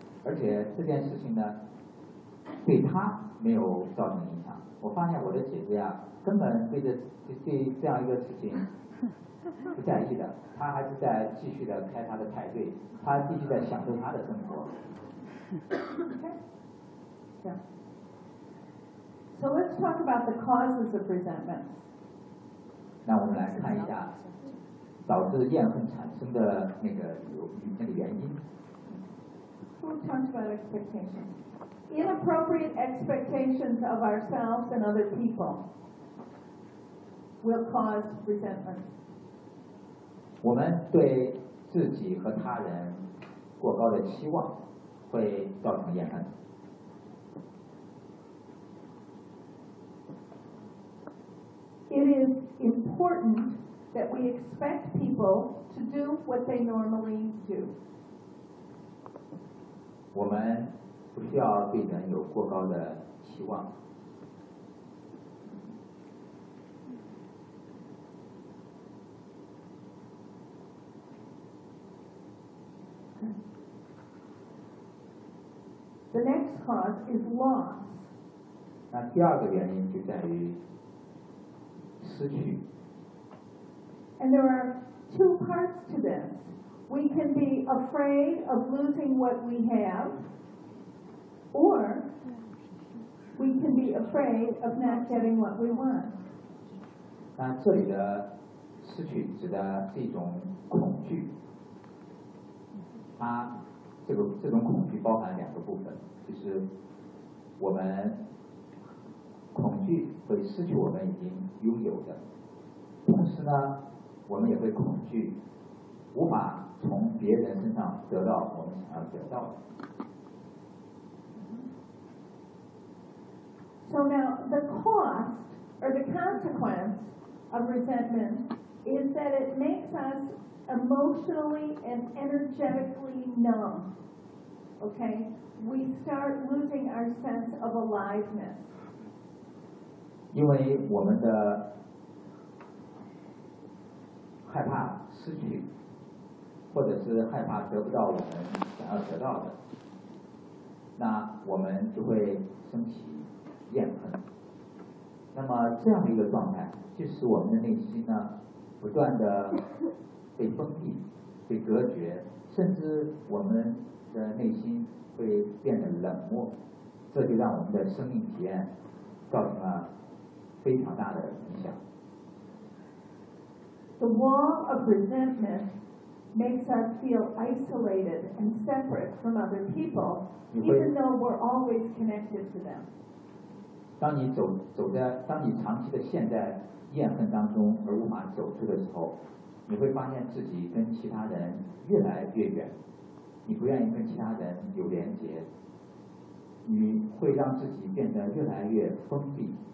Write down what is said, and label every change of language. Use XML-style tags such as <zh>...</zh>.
<zh>而且这件事情呢，对她没有造成影响。我发现我的姐姐啊，根本对这样一个事情不在意的，他还是在继续的开他的派对，他继续在享受他的生活。</zh> <en>Okay. Yeah. So let's talk about the causes of resentment.</en> <zh>那我们来看一下导致怨恨产生的那个原因。</zh> <en>Who talks about expectations? Inappropriate expectations of ourselves and other people will cause resentment.</en> <zh>我们对自己和他人过高的期望会造成怨恨。</zh> <en>It is important that we expect people to do what they normally do.</en> <zh>我们不需要对人有过高的期望。</zh> <en>The next cause is loss.</en> <zh>那第二个原因就在于失去。</zh> <en>And there are two parts to this. We can be afraid of losing what we have, or we can be afraid of not getting what we want.</en> <zh>那这里的失去指的是一种恐惧。它这种恐惧包含两个部分，就是我们恐惧会失去我们已经拥有的，同时呢，我们也会恐惧无法从别人身上得到我们想要得到的。</zh> <en>So now the cost or the consequence of resentment is that it makes us emotionally and energetically numb. Okay, we start losing our sense of aliveness.</en> <zh>因为我们的害怕失去或者是害怕得不到我们想要得到的，那我们就会升起怨恨。那么这样的一个状态，就是我们的内心呢，不断的被封闭、被隔绝，甚至我们的内心会变得冷漠，这就让我们的生命体验造成了非常大的影响。</zh> <en>The wall of resentment makes us feel isolated and separate from other people, even though we're always connected to them.</en> <zh>当你走在，当你长期的陷在怨恨当中而无法走出的时候，你会发现自己跟其他人越来越远，你不愿意跟其他人有连结，你会让自己变得越来越封闭。</zh>